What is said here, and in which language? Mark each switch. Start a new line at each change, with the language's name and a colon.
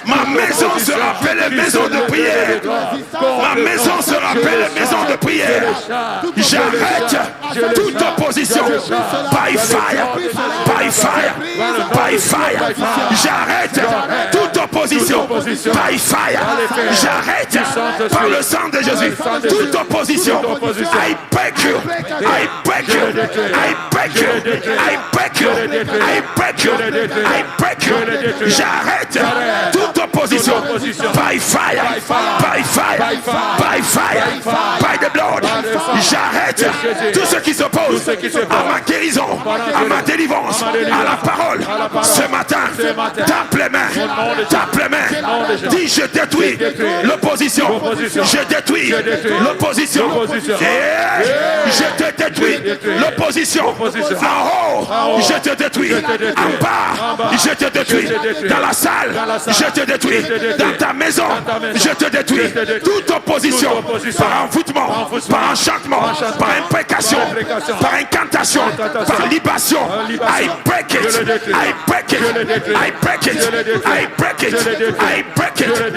French: Ma maison se rappelle maison de prière. Ma maison se rappelle maison de prière. J'arrête toute opposition.
English: By fire, by fire, by fire.
French: J'arrête toute opposition.
English: By fire.
French: J'arrête par le sang de Jésus toute opposition.
English: I break you, I break you, I break you, I break you, I break you, I break you.
French: J'arrête toute opposition.
English: By fire, by fire, by fire, by the blood.
French: J'arrête tout ce qui s'oppose à ma guérison, à ma délivrance, à la parole. Ce matin, tape les mains, tape les mains. Dis je détruis l'opposition. Je détruis l'opposition. Je te détruis l'opposition. En haut, je te détruis. En bas, je te détruis. Dans la salle, je te détruis. Dans ta maison, je te détruis. Toute opposition par envoûtement, par enchantement, par imprécation, par incantation, par libation.
English: I break it, I break it, I break it, I break it, I break it.